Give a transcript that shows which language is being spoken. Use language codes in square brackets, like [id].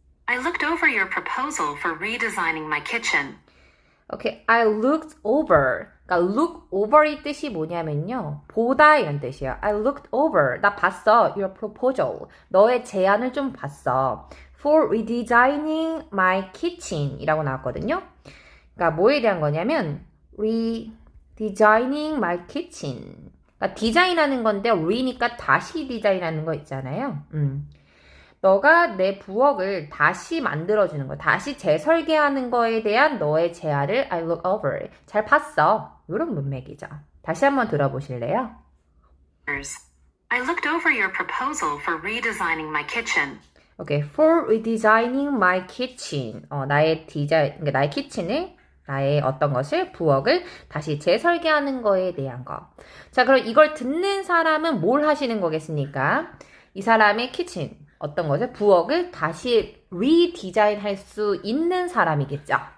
[en] I looked over your proposal for redesigning my kitchen. Okay, I looked over. [ko] 그러니까 look over의 뜻이 뭐냐면요. 보다 이런 뜻이에요. [en] I looked over. [ko] 나 봤어. [en] Your proposal. [ko] 너의 제안을 좀 봤어. [en] For redesigning my kitchen [ko] 이라고 나왔거든요. 그러니까 뭐에 대한 거냐면 [en] redesigning my kitchen. [ko] 그러니까 디자인하는 건데 re니까 다시 디자인하는 거 있잖아요. 너가 내 부엌을 다시 만들어주는 거, 다시 재설계하는 거에 대한 너의 제안을 [en] I look over. [ko] 잘 봤어. 이런 문맥이죠. 다시 한번 들어보실래요? [en] I looked over your proposal for redesigning my kitchen. Okay, for redesigning my kitchen. [ko] 나의 그러니까 나의 키친을, 나의 어떤 것을, 부엌을 다시 재설계하는 거에 대한 거. 자, 그럼 이걸 듣는 사람은 뭘 하시는 거겠습니까? 이 사람의 키친, 어떤 것을, 부엌을 다시 리디자인 할 수 있는 사람이겠죠.